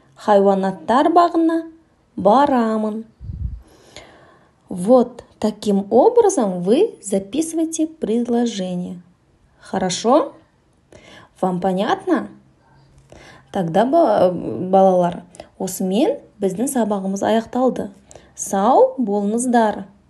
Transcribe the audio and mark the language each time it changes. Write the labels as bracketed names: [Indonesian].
[Kazakh] Хайуанаттар бағына барамын. [Russian] Вот таким образом вы записываете предложение. Хорошо? Вам понятно? Тогда [Kazakh] балалар, осымен біздің сабағымыз аяқталды. Сау болыңыздар.